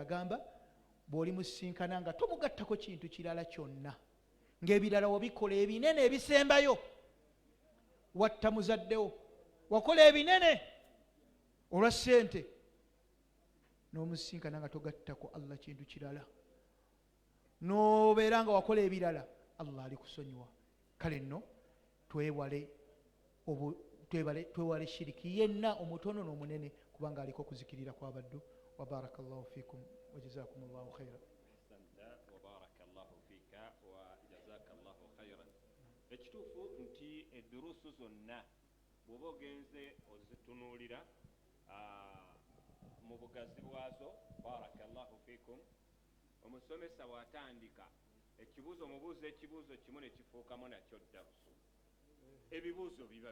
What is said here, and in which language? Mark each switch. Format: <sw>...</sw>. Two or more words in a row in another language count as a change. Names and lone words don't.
<lg>agamba bw'oli musinkana nga tomugattako kintu kirala kyonna ng'ebirala wabikola ebinene ebisembayo watta muzaddewo wakola ebinene olwa ssente n'omusinkana nga togattako Allah kintu kirala n'obeera nga wakola ebirala Allah ali kusonyiwa kale nno twewale shiriki yenna omutono n'omunene kubanga aliko okuzikirira kw'abaddu</lg> <ar>وبارك الله فيكم وجزاكم الله خيرا وبارك الله فيك وجزاك الله خيرا</ar> <lg>ekituufu nti eddurusu zonna bw'oba ogenze ozitunuulira mu bugazi bwazo barakallahu fikum omusomesa bw'atandika ekibuuzo mubuuzo ekibuuzo kimu ne kifuukamu nakyo ddarusu ebibuuzo biba</lg>